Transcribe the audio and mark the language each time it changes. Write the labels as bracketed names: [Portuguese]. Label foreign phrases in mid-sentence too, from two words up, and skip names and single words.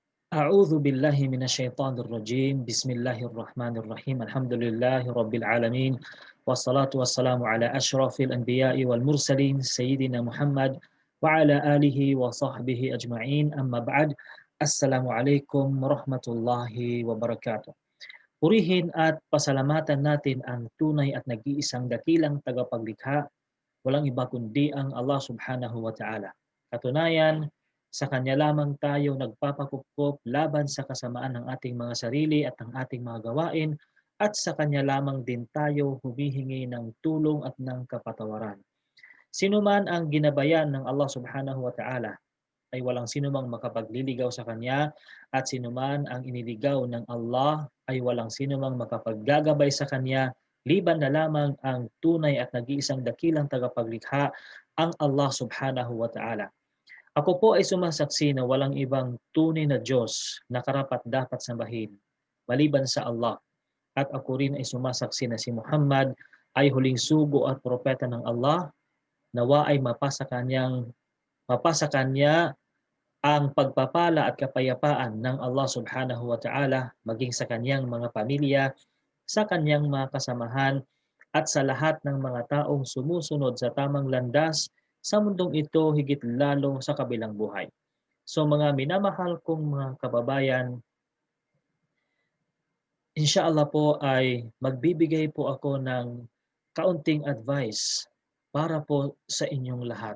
[Arabic] أعوذ بالله من الشيطان الرجيم بسم الله الرحمن الرحيم الحمد لله رب العالمين والصلاة والسلام على أشرف الأنبياء والمرسلين سيدنا محمد وعلى آله وصحبه أجمعين أما بعد السلام عليكم ورحمة الله وبركاته. [Filipino] Purihin at pasalamatan natin ang tunay at nag-iisang dakilang tagapaglikha, walang iba kundi ang Allah [Arabic] سبحانه وتعالى. [Filipino] Katunayan, sa Kanya lamang tayo nagpapakupkop laban sa kasamaan ng ating mga sarili at ng ating mga gawain, at sa Kanya lamang din tayo humihingi ng tulong at ng kapatawaran. Sino man ang ginabayan ng Allah [Arabic] سبحانه وتعالى [Filipino] ay walang sinumang makapagliligaw sa Kanya, at sinuman ang iniligaw ng Allah ay walang sinumang makapaggagabay sa Kanya, liban na lamang ang tunay at nag-iisang dakilang tagapaglikha, ang Allah [Arabic] سبحانه وتعالى. [Filipino] Ako po ay sumasaksi na walang ibang tunay na Diyos na karapat-dapat sambahin maliban sa Allah, at ako rin ay sumasaksi na si Muhammad ay huling sugo at propeta ng Allah. Nawa ay mapasa kanya ang pagpapala at kapayapaan ng Allah [Arabic] سبحانه وتعالى [Filipino] maging sa kanyang mga pamilya, sa kanyang mga kasamahan, at sa lahat ng mga taong sumusunod sa tamang landas sa mundong ito, higit lalo sa kabilang buhay. So mga minamahal kong mga kababayan, inshallah po ay magbibigay po ako ng kaunting advice para po sa inyong lahat.